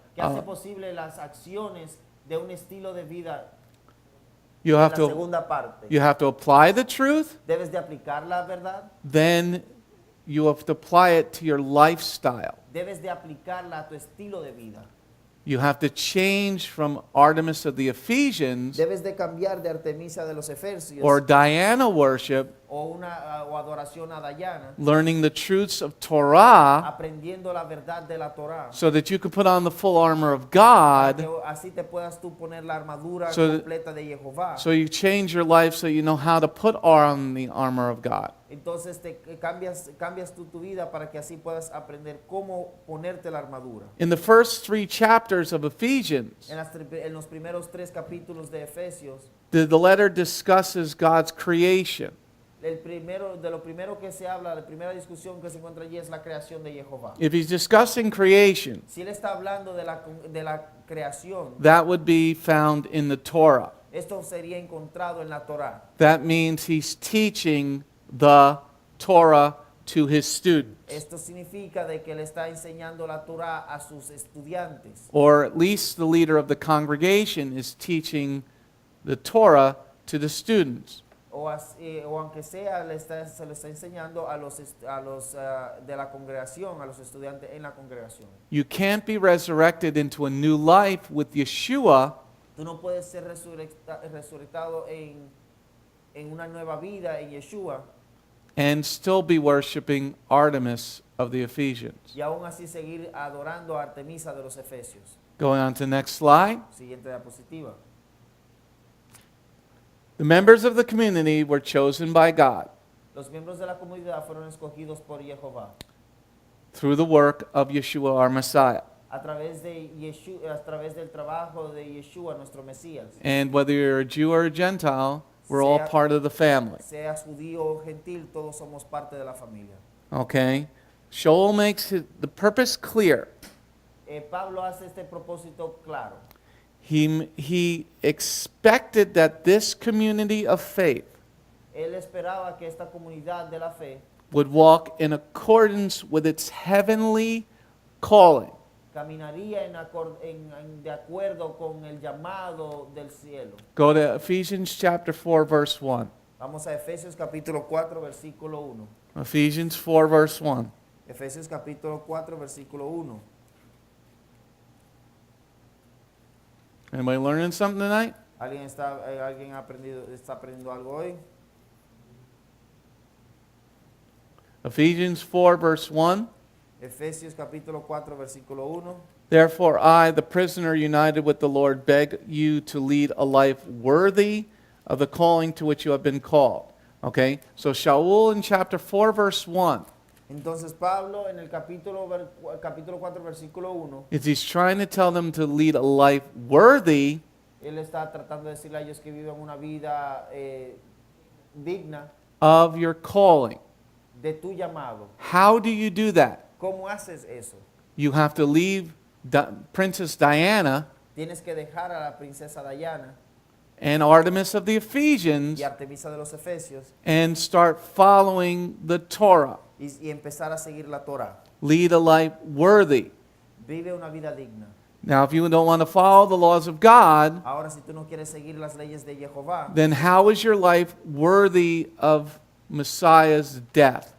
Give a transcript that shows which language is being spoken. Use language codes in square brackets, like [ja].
[es] que hace posible las acciones de un estilo de vida. [en] You [es] En [en] have [es] la [en] to [es] segunda parte [en] apply the truth, [es] debes de aplicar la verdad, [en] then you have to apply it to your lifestyle. [es] debes de aplicarla a tu estilo de vida. [en] You have to change from Artemis of the Ephesians [es] Debes de cambiar de Artemisa de los Efesios [en] or Diana worship, [es] o adoración a Dayana, [en] learning the truths of Torah, [es] aprendiendo la verdad de la Torá. [en] so that you can put on the full armor of God. [es] Que así te puedas tú poner la armadura [en] So- [es] completa de Jehová. [en] So you change your life so you know how to put on the armor of God. [es] Entonces cambias tu vida para que así puedas aprender cómo ponerte la armadura. [en] In the first 3 chapters of Ephesians, [es] En los primeros 3 capítulos de Efesios, [en] the letter discusses God's creation. [es] de lo primero que se habla, la primera discusión que se encuentra allí es la creación de Jehová. [en] If he's discussing creation, [es] Si él está hablando de la creación, [en] that would be found in the Torah. [es] esto sería encontrado en la Torá. [en] That means he's teaching the Torah to his students, [es] Esto significa de que él está enseñando la Torá a sus estudiantes. [en] or at least the leader of the congregation is teaching the Torah to the students. [es] O aunque sea, se le está enseñando a los de la congregación, a los estudiantes en la congregación. [en] You can't be resurrected into a new life with Yeshua [es] Tú no puedes ser resucitado en una nueva vida en Yeshua [en] and still be worshiping Artemis of the Ephesians. [es] y aún así seguir adorando a Artemisa de los Efesios. [en] Going on to the next slide. [es] Siguiente diapositiva. [en] The members of the community were chosen by God [es] Los miembros de la comunidad fueron escogidos por Jehová [en] through the work of Yeshua, our Messiah. [es] a través del trabajo de Yeshua, nuestro Mesías. [en] And whether you're a Jew or a Gentile, we're all [es] Sea- [en] part of the family. [es] Seas judío o gentil, todos somos parte de la familia. [en] Okay? Shaul makes the purpose clear. [es] Pablo hace este propósito claro. [en] He expected that this community of faith [es] Él esperaba que esta comunidad de la fe [en] would walk in accordance with its heavenly calling. [es] caminaría de acuerdo con el llamado del cielo. [en] Go to Ephesians chapter 4, verse 1. [es] Vamos a Efesios capítulo 4, versículo 1. [en] Ephesians 4, verse 1. [es] Efesios capítulo 4, versículo 1. [en] Anybody learning something tonight? [es] ¿Alguien está aprendiendo algo hoy? [en] Ephesians 4, verse 1. [es] Efesios capítulo 4, versículo 1. [en] Therefore, I, the prisoner united with the Lord, beg you to lead a life worthy of the calling to which you have been called. Okay? So Shaul in chapter 4, verse 1, [es] Entonces Pablo en el capítulo 4, versículo 1, [en] he's trying to tell them to lead a life worthy [es] él está tratando de decirle a ellos que vivan una vida digna [en] of your calling. [es] de tu llamado. [en] How do you do that? [es] ¿Cómo haces eso? [en] You have to leave Princess Diana [es] Tienes que dejar a la princesa Diana [en] and Artemis of the Ephesians [es] y Artemisa de los Efesios [en] and start following the Torah. [es] y empezar a seguir la Torah. [en] Lead a life worthy. [es] Vive una vida digna. [en] Now, if you don't want to follow the laws of God, [es] Ahora, si tú no quieres seguir las leyes de Jehová, [en] then how is your life worthy of Messiah's death?